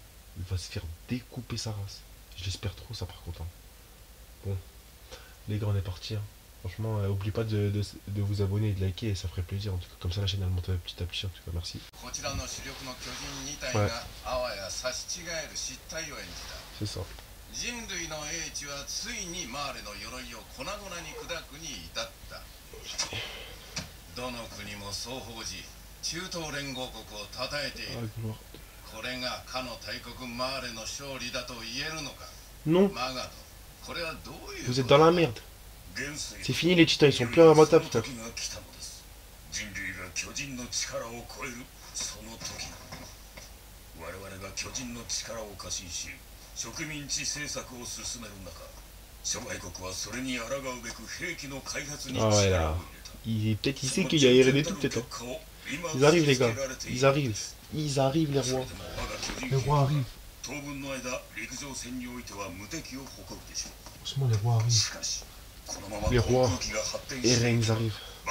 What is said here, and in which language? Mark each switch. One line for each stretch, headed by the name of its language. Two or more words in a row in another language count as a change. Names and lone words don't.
French: Il va se faire découper sa race. Je l'espère trop ça par contre. Hein. Bon. Les gars on est parti. Hein. Franchement oublie pas de vous abonner et de liker, ça ferait plaisir. En tout cas comme ça la chaîne elle monte petit à petit. En tout cas merci. Ouais. C'est ça.
Japanese: 人類の英知はついにマーレの鎧を粉々に砕くに至った。どの国も双方時中東連合国を称えている。これがかの大国マーレの勝利だと言えるのか。
French: Non.
Japanese: マガト、これはどういう。
French: Vous êtes dans la merde. C'est fini les titans, ils sont plus à ma table putain.
Japanese: 人類が巨人の力を超えるその時。我々が巨人の力を過信し。植民地政策を進める中、諸外国はそれに抗うべく兵器の開発に力を入れた。
French: Peut-être il sait qu'il y a RD tout peut-être. Ils arrivent les gars, ils arrivent. Ils arrivent les rois. Les rois arrivent. Franchement les rois arrivent. Les rois. Eren ils arrivent.